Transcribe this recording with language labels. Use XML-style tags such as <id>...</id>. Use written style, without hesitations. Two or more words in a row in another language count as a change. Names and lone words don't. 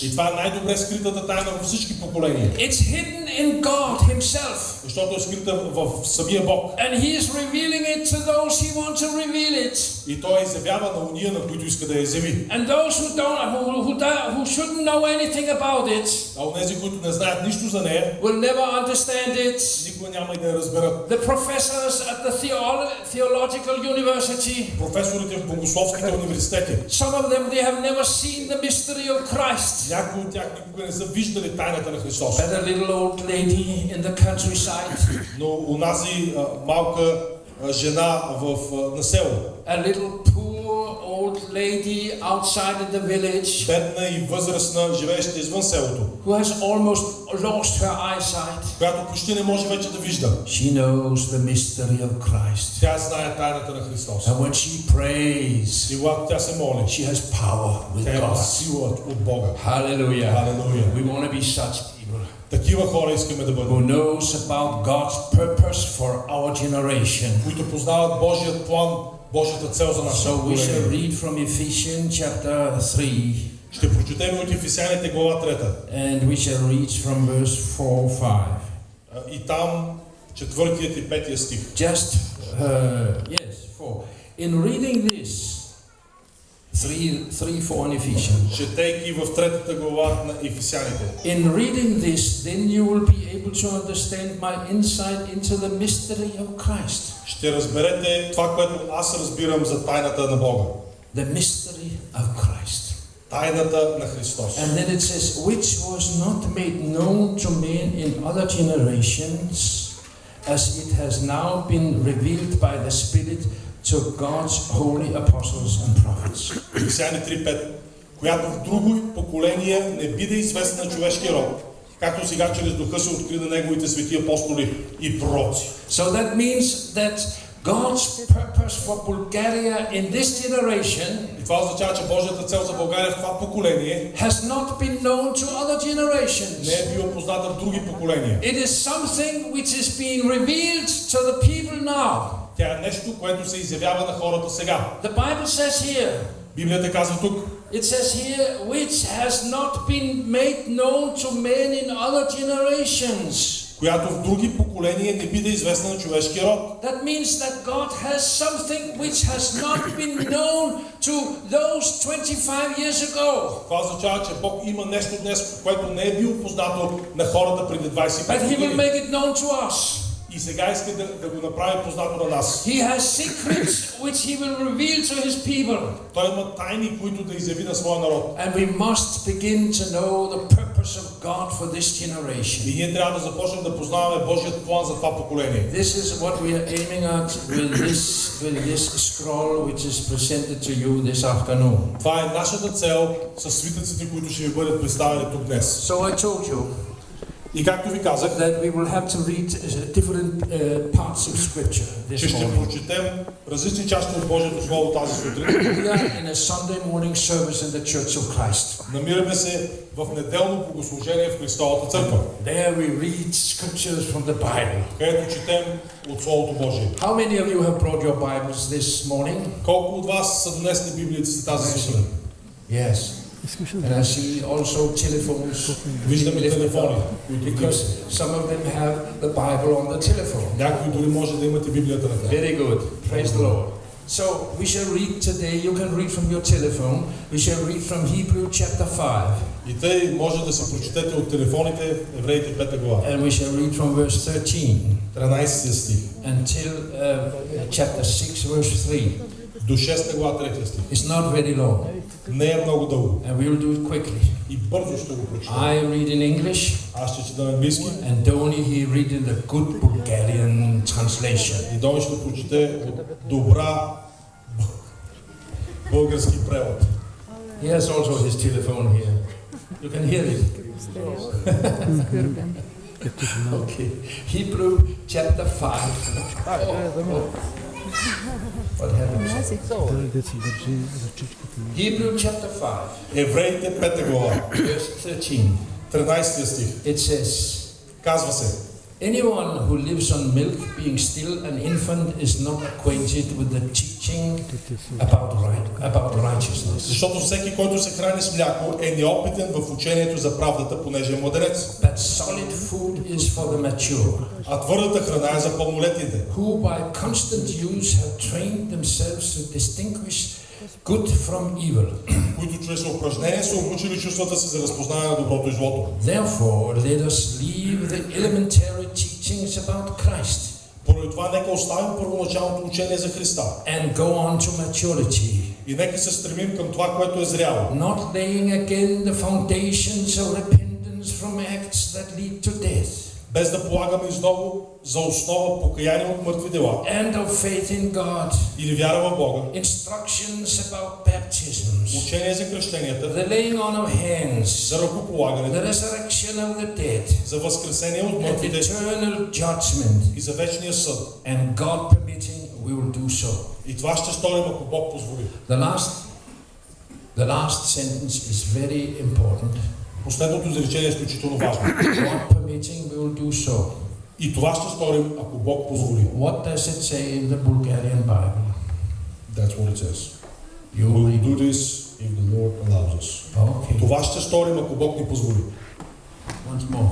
<bg>И това е най-добре скритата тайна във всички поколения.</bg> <en>It's hidden in God Himself.</en> <bg>Защото е скрита в самия Бог.</bg> <en>And He is revealing it to those He wants to reveal it.</en> <bg>И Той изявява на уния, на които иска да я изяви.</bg> <en>And those who shouldn't know anything about it,</en> <bg>А онези, които не знаят нищо за нея,</bg> <en>will never understand it.</en> <bg>никога няма и да я разберат.</bg> <en>The professors at the theological university,</en> <bg>Професорите в богословските университети,</bg> <en>some of them, they have never seen the mystery of Christ.</en> <bg>някои от тях никога не са виждали тайната на Христос.</bg> <en>But a little old lady in the countryside,</en> <bg>Но унази малка жена на село,</bg> <en>a little poor old lady outside of the village,</en> <bg>бедна и възрастна, живееща извън селото,</bg> <en>who has almost lost her eyesight,</en> <bg>която почти не може вече да вижда.</bg> <en>she knows the mystery of Christ.</en> <bg>Tя знае тайната на Христос.</bg> <en>And when she prays,</en> <bg>И когато тя се моли,</bg> <en>she has power with</en> <bg>тя има</bg> <en>God.</en> <bg>сила от Бога.</bg> <en>Hallelujah.</en> <bg>Халелуя.</bg> <en>We want to be such people</en> <bg>Такива хора искаме да</bg> <en>who</en> <bg>бъдем,</bg> <en>knows about God's purpose for our generation.</en> <bg>които познават Божият план, Божията цел за нашето</bg> <en>So we shall</en> <bg>поколение.</bg> <en>read from Ephesians chapter 3,</en> <bg>Ще прочетем от Ефесяните глава 3.</bg> <en>and we shall read from verse 4-5.</en> <bg>И там 4 и 5 стих.</bg> <en>Just, yes, 4. In reading this, 3-4 in Ephesians.</en> <bg>Четейки в 3 глава на Ефесяните.</bg> <en>In reading this, then you will be able to understand my insight into the mystery of Christ.</en> <bg>Ще разберете това, което аз разбирам за тайната на Бога.</bg> <en>The mystery of Christ.</en> <bg>Тайната на Христос.</bg> <en>And then it says, which was not made known to men in other generations, as it has now been revealed by the Spirit to God's holy apostles and prophets.</en> <bg>Ефесяни 3:5, която в друго поколение не биде известна на човешкия род, както сега чрез духа се откри на неговите свети апостоли и пророци.</bg> <en>So that means that God's purpose for Bulgaria in this generation</en> <bg>И това означава, че Божията цел за България в това поколение</bg> <en>has not been known to other generations.</en> <bg>не е била позната в други поколения.</bg> <en>It is something which is being revealed to the people now.</en> <bg>Тя е нещо, което се изявява на хората сега.</bg> <en>The Bible says here,</en> <bg>Библията казва тук,</bg> <en>it says here, which has not been made known to men in other generations.</en> <bg>която в други поколения не биде известна на човешкия род.</bg> <en>That means that God has something which has not been known to those 25 years ago.</en> <bg>Това означава, че Бог има нещо днес, което не е било познато на хората преди 25</bg> <en>But He will</en> <bg>години.</bg> <en>make it known to us.</en> <bg>И сега иска да го направи познато на нас.</bg> <en>He has secrets which He will reveal to His people.</en> <bg>Той има тайни, които да изяви на своя народ.</bg> <en>And we must begin to know the purpose of God for this generation.</en> <bg>И ние трябва да започнем да познаваме Божият план за това поколение.</bg> <en>This is what we are aiming at with this scroll which is presented to you this afternoon.</en> <bg>Това е нашата цел с свитъците, които ще ви бъдат представени тук днес.</bg> <en>So I told you</en> <bg>И както ви казах,</bg> <en>that we will have to read different parts of Scripture</en> <bg>че</bg> <en>this</en> <bg>ще</bg> <en>morning.</en> <bg>прочетем различни части от Божието Слово тази сутрин.</bg> <en>We are in a Sunday morning service in the Church of Christ.</en> <bg>Намираме се в неделно богослужение в Христовата църква,</bg> <en>There we read scriptures from the Bible.</en> <bg>където четем от Словото Божие.</bg> <en>How many of you have brought your Bibles this morning?</en> <bg>Колко от вас са донесли Библията си тази сутрин?</bg> <en>Yes. And I see also telephones.</en> <bg>Виждаме телефони,</bg> <en>Because some of them have the Bible on the telephone.</en> <bg>някои дори може да имате Библията на тях.</bg> <en>Very good. Praise the Lord. So we shall read today. You can read from your telephone. We shall read from Hebrew chapter 5.</en> <bg>И тъй може да се прочетете от телефоните Евреите 5 глава.</bg> <en>And we shall read from verse 13</en> <bg>13 стих</bg> <en>until chapter 6 verse 3.</en> <bg>до 6 глава 3 стих.</bg> <en>It's not very long.</en> <bg>Не е много дълго.</bg> <en>And we will do it quickly.</en> <bg>И бързо ще го прочетем.</bg> <en>I read in English.</en> <bg>Аз ще чета на английски.</bg> <en>And Donny, he read in the good Bulgarian translation.</en> <bg>И Дони ще прочете от добра български превод.</bg> <en>He has also his telephone here. You can hear it. Okay. Hebrew chapter 5. What happens? Hebrew chapter 5.</en> <bg>Евреите 5 глава.</bg> <en>Verse 13.</en> <bg>13 стих.</bg> <en>It says,</en> <bg>Казва се:</bg> <en>anyone who lives on milk, being still an infant, is not acquainted with the teaching about righteousness.</en> <bg>Защото всеки, който се храни с мляко, е неопитен в учението за правдата, понеже е младенец.</bg> <en>But solid food is for the mature,</en> <bg>А твърдата храна е за пълнолетните,</bg> <en>who by constant use have trained themselves to distinguish good from evil.</en> <bg>които чрез упражнение са обучили чувствата си за разпознаване на доброто и злото.</bg> <en>Therefore, let us leave the elementary teachings about Christ</en> <bg>Поради това нека оставим първоначалното учение за Христа</bg> <en>and go on to maturity,</en> <bg>и нека се стремим към това, което е зряло,</bg> <en>not laying again the foundations of repentance from acts that lead to death,</en> <bg>без да полагаме изново за основа покаяние от мъртви дела</bg> <en>and of faith in God,</en> <bg>или вяра в Бога,</bg> <en>instructions about baptisms,</en> <bg>учение за кръщенията,</bg> <en>the laying on of hands,</en> <bg>за ръкополагането,</bg> <en>the resurrection of the dead,</en> <bg>за възкресение от</bg> <en>and</en> <bg>мъртвите</bg> <en>eternal judgment.</en> <bg>и за вечния съд.</bg> <en>And God permitting, we will do so.</en> <bg>И това ще сторим, ако Бог позволи.</bg> <en>The last sentence is very important.</en> <bg>Последното изречение е изключително важно.</bg> <en>God permitting, we will do so.</en> <bg>И това ще сторим, ако Бог позволи.</bg> <en>What does it say in the Bulgarian Bible? That's what it says. You We will read. do this if the Lord allows us. Okay.</en> <bg>Това ще сторим, ако Бог ни позволи.</bg> <en>Once more.</en>